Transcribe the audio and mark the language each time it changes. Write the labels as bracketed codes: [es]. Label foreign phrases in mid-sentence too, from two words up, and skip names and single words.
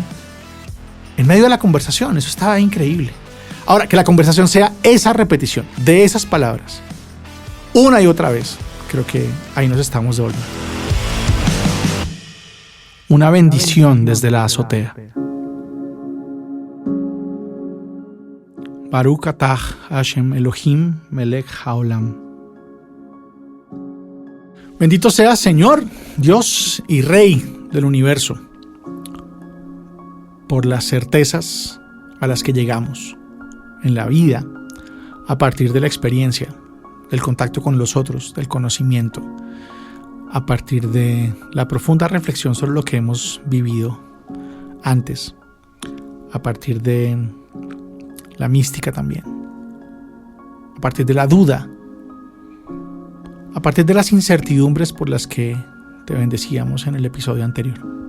[es] En medio de la conversación, eso estaba increíble. Ahora, que la conversación sea esa repetición de esas palabras, una y otra vez, creo que ahí nos estamos devolviendo. Una bendición desde la azotea. [he] ברוך אתה השם אלהים מלך העולם. [es] Bendito seas, Señor, Dios y Rey del universo, por las certezas a las que llegamos en la vida a partir de la experiencia, del contacto con los otros, del conocimiento, a partir de la profunda reflexión sobre lo que hemos vivido antes, a partir de la mística también, a partir de la duda, a partir de las incertidumbres por las que te bendecíamos en el episodio anterior.